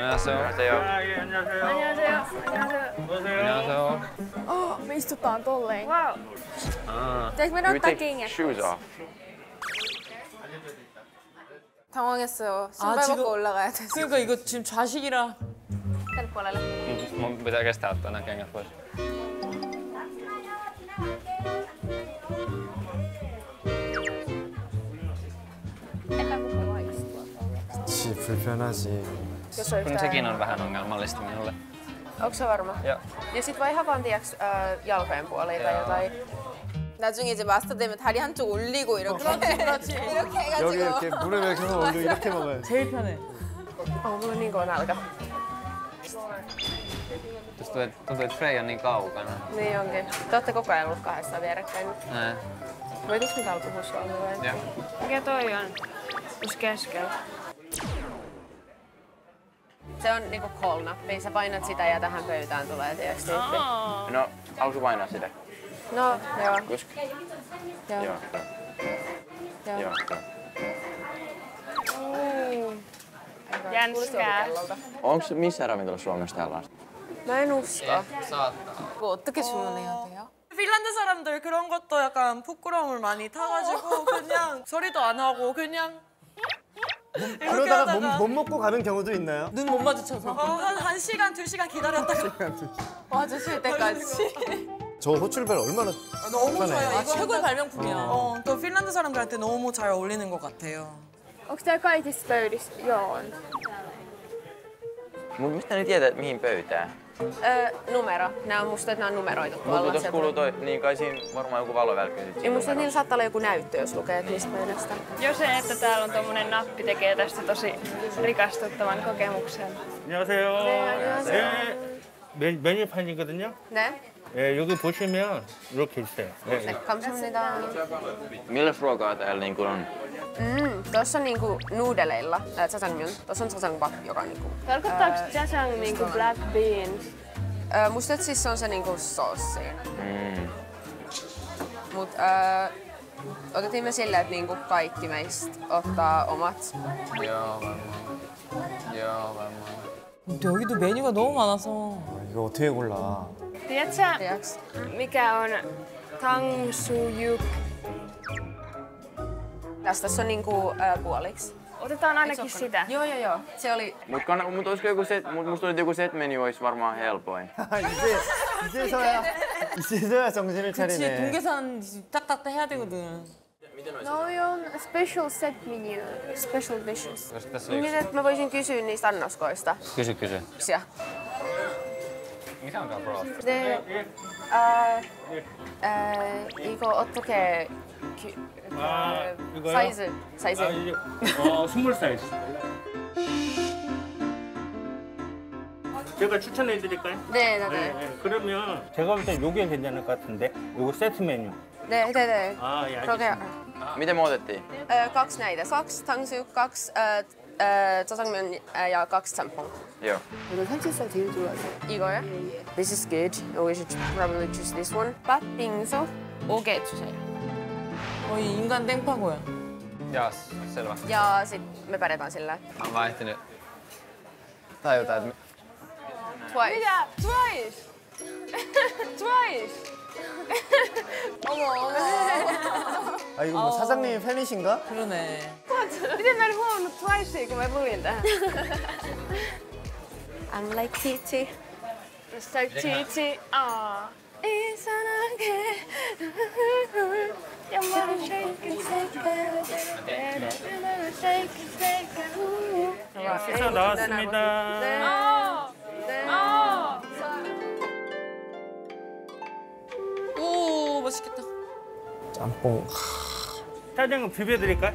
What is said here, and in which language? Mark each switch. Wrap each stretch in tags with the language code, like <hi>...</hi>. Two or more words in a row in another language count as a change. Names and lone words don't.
<ko>안녕하세요. 안녕하세요. 예, 안녕하세요. 안녕하세요. 안녕하세요. 안녕하세요.</ko> <fi>Me istutaan tolleen. Wow. Pitäisikö me We ottaa take kengät?</fi> <en>shoes off.</en> <ko>당황했어요. 아, 신발 지금- 벗고 올라가야 돼. 그러니까 이거 지금 좌식이라.</ko> <fi>Tänne puolelle. Mun pitää kestää ottaa nämä kengät pois. Epämukavaa istua. 그치, 불편하지. Jos on Kun sekin on vähän ongelmallista minulle. Onko se varma? Joo. Ja sit vaan ihan vaan tiiäks, jalkojen puoliin tai jotain.</fi> <ko>나중에 이제 마스터 되면 다리 한쪽 올리고 이렇게 그렇지. 이렇게 여기 해가지고 이렇게 무릎 이렇게 해서 올리고 이렇게 먹어야지. 제일 편해.</ko> <fi>Mulla on niin kova nälkä. Tuntuu, että Freja on niin kaukana. Niin onkin. Te ootte koko ajan ollut kahdessa vierekkäin. Näin. Voitais me täällä puhua suomea vai? Joo. Mikä toi on? Jos keskellä. Se on niinku call-nappi. Sä painat sitä ja tähän pöytään tulee tiiäks tyyppi. No, haluatko painaa sitä? No, joo. Kusk? Joo. Joo. Joo. Joo. Jänskää. Onko missä ravintolassa Suomessa tällaista? Mä en usko.</fi> <ko>뭐 어떻게 주문해야 돼요? 핀란드 사람들 그런 것도 약간 부끄러움을 많이 타가지고 그냥 소리도 안 하고 그냥 이렇게 그러다가 하다가 못 먹고 가는 경우도 있나요? 눈 못 마주쳐서 한 시간, 2시간 기다렸다가 와주실 때까지. 저 호출벨 얼마나 너무 편해. 좋아요. 이거 최고의 발명품이야. 또 핀란드 사람들한테 너무 잘 어울리는 것 같아요.</ko> <fi>Onks tää kaikissa pöydissä? Joo on. Mut mistä ne tietää, että mihin pöytään? Numero. Nää on musta, että nää on numeroitu tuolla. Mutta jos kuuluu toi, niin kai siinä varmaan joku valovälkky. Ja musta niillä saattaa olla joku näyttö, jos lukee, että mistä pöydästä. Jo se, että täällä on tommonen nappi, tekee tästä tosi rikastuttavan kokemuksen.</fi> <ko>안녕하세요. 안녕하세요. 네, 메뉴판이거든요. Ne? 예, 여기 보시면 이렇게 있어요. 예, Kamsamnida.</ko> <fi>Millä ruokaa täällä niin on? Tuossa on niinku nuudeleilla, jajangmyeon. Tuossa on jajangmyeon, joka on niinku... Tarkoittaako jajang niinku</fi> <en>black beans?</en> <fi>Musta et siis se on se niinku soos siinä. Mut otettiin me silleen, että niinku kaikki meistä ottaa omat. Joo, varmaan. Joo, varmaan.</fi> <ko>근데 여기도 메뉴가 너무 많아서. 이거 어떻게 골라?</ko> <fi>Tiedätkö, Tiedäks? mikä on tangsujuk? Tässä on niinku puoliksi. Otetaan ainakin sitä. Joo. Se oli... Mut olisiko joku set, musta tuntuu, että joku set-menu olisi varmaan helpoin.</fi> <ko>이제서야 정신을 그치, 차리네. 동계산 딱딱 해야 되거든.</ko> <fi>No on</fi> <en>special set menu, special dishes.</en> <fi>Koska tässä on Niin, yksi. että mä voisin kysyä niistä annoskoista. Kysy. Mikä onkaan broth?</fi> <ko>Det 이거 어떻게 이거요? 사이즈 아, 이제 스몰 사이즈. 제가 추천해 드릴까요? 네. 그러면 제가 볼 땐 요게 괜찮을 것 같은데. 요거 세트 메뉴. 네. 아, 예, 그러게 알겠습니다.</ko> <fi>Miten me otettiin? kaksi näitä. Kaksi tangsyuk, kaksi jajangmyeon ja kaksi champong. Joo.</fi> <ko>이거 살치살 제일 좋아해요. 이거요?</ko> <en>This is good. We should probably choose this one.</en> <ko>팥빙수 5개 주세요. 거의 인간 땡파고야.</ko> <fi>Jaas, selvä. Ja sit me pärjätään sillä. Mä oon vaihtanut. Tajutaan, että Twice. Mitä? Twice! Twice!</fi> <ko>아 이거 뭐 사장님이 팬이신가? 그러네.</ko> <fi>Miten mä en huomannut Twicea, kun mä luin tähän?</fi> <en>I'm like Titi. Just like Titi.</en> <ko>이상하게</ko> <fi>Ja mä oon</fi> <en>shake and shake.</en> <ko>식사 나왔습니다. 오, 맛있겠다. 짬뽕. 짜장은 비벼드릴까요?</ko>